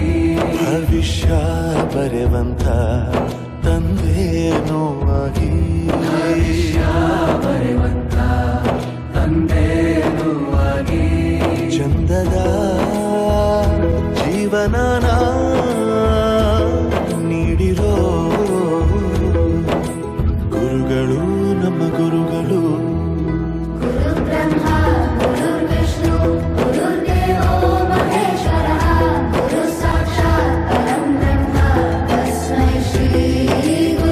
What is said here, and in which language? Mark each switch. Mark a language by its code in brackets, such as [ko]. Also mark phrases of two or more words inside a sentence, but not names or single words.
[kn] ಭವಿಷ್ಯ ಬರೆವಂತ ತಂದೇನೋ ಆಗಿ, ಭವಿಷ್ಯ ಬರೆವಂತ ತಂದೇನೋ ಆಗಿ. ಚಂದದ ಜೀವನನ ನೀಡಿರೋ ಗುರುಗಳು ನಮ್ಮ ಗುರುಗಳು. [sa] ಗುರು ಬ್ರಹ್ಮ ಗುರು ವಿಷ್ಣು ಗುರುದೇವೋ ಮಹೇಶ್ವರಃ, ಗುರು ಸಾಕ್ಷಾತ್ ಪರಂ ಬ್ರಹ್ಮ ತಸ್ಮೈ ಶ್ರೀ